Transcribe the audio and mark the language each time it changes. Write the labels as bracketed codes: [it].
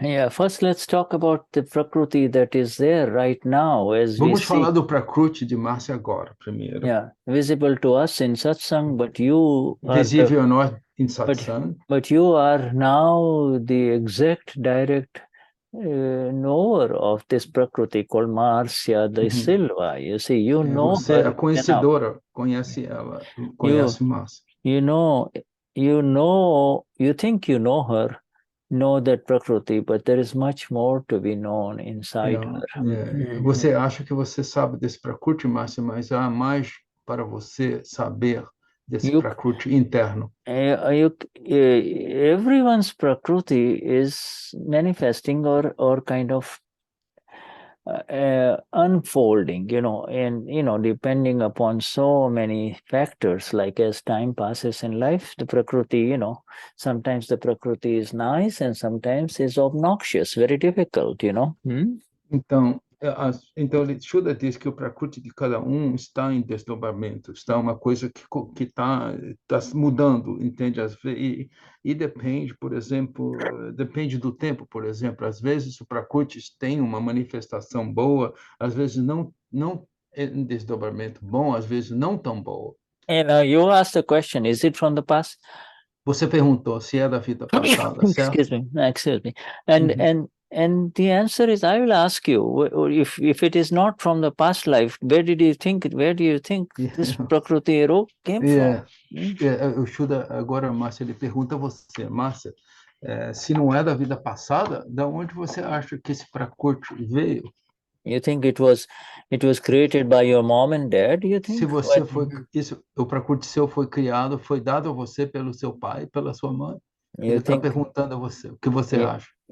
[en] First, let's talk about the prakruti that is there right now as [pt] Vamos falar do prakruti de Márcia agora, primeiro. [en] Visible to us in satsang, but you [pt] visível a nós em satsang. [en] But you are now the exact direct knower of this prakruti called Márcia da Silva. You see, you know [pt] você [en] her. [pt] É a conhecedora, conhece ela, conhece Márcia. [en] You think you know her, know that prakruti, but there is much more to be known inside her. [pt] Você acha que você sabe desse prakruti, Márcia, mas há mais para você saber desse prakruti interno. [en] Everyone's prakruti is manifesting or kind of unfolding, and depending upon so many factors, like as time passes in life, the prakriti, sometimes the prakriti is nice and sometimes is obnoxious, very difficult, [pt] Então, Shuddha diz que o prakruti de cada está em desdobramento, está uma coisa que está mudando, entende? E depende, por exemplo, depende do tempo, por exemplo. Às vezes o prakruti tem uma manifestação boa, às vezes não em desdobramento bom, às vezes não tão boa. [en] And you asked the question, is it from the past? [pt] Você perguntou se é da vida passada, certo? [en] Excuse me. And the answer is, I will ask you, if it is not from the past life, where do you think this Prakriti came from? [pt] O Shuddha, agora, Márcia, ele pergunta a você, Márcia, se não é da vida passada, da onde você acha que esse Prakriti veio? [en] You think it was created by your mom and dad? You think? [pt] Se você o Prakriti seu foi criado, foi dado a você pelo seu pai, pela sua mãe? Ele está perguntando a você, o que você acha?